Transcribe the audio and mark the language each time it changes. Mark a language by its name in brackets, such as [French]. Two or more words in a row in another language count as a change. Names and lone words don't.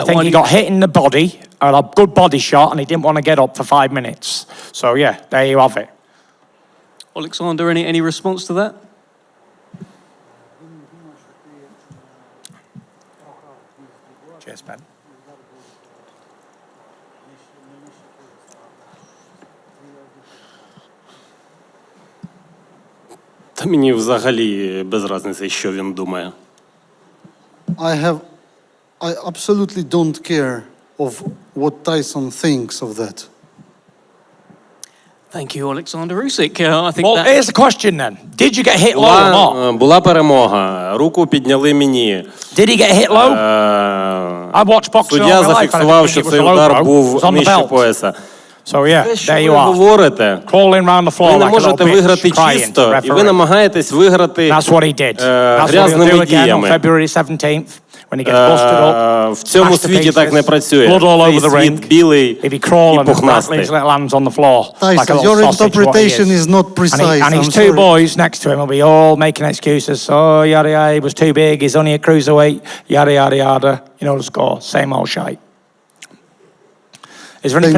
[English] I think Why he do you- got hit in the body, a good body shot, and he didn't want to get up for 5 minutes. So, yeah, there you have it. Oleksandr, any response to that? Cheers, Ben. [Ukrainian] Та мені взагалі без різниці, що він думає. [English] I absolutely don't care of what Tyson thinks of that. Thank you, Oleksandr Usyk. I think Well, that... here's the question then. Did you get hit low or not? [Ukrainian] Була перемога, руку підняли мені. [English] Did he get hit low? I watched boxing all [Ukrainian] Суддя [English] my life, and I [Ukrainian] зафіксував, [English] didn't [Ukrainian] що [English] think it was [Ukrainian] цей [English] a low [Ukrainian] удар [English] blow. It [Ukrainian] був [English] was on the [Ukrainian] нижче [English] belt. [Ukrainian] пояса. [English] So, yeah, [Ukrainian] Те, що [English] there [Ukrainian] ви [English] you are. [Ukrainian] говорите, [English] Crawling around the floor [Ukrainian] ви не [English] like a little [Ukrainian] можете виграти [English] bitch, crying to the [Ukrainian] чисто, і ви [English] referee. [Ukrainian] намагаєтесь виграти [English] That's what he did. That's what he'll [Ukrainian] грязними [English] do again on [Ukrainian] діями. [English] February 17th. When he gets busted up, [Ukrainian] В цьому [English] smashed to [Ukrainian] світі так не [English] pieces, [Ukrainian] працює. [English] blood all [Ukrainian] Цей [English] over the ring. [Ukrainian] світ білий [English] He'd be [Ukrainian] і [English] crawling and rattling [Ukrainian] пухнастий. [English] his little hands on the floor like a Tyson, little your sausage, what he interpretation is. is not precise. And his I'm two sorry. boys next to him will be all making excuses. Oh, yada yada, he was too big, he's only a cruiserweight, yada yada yada. You know the score, same old shite. Is there anything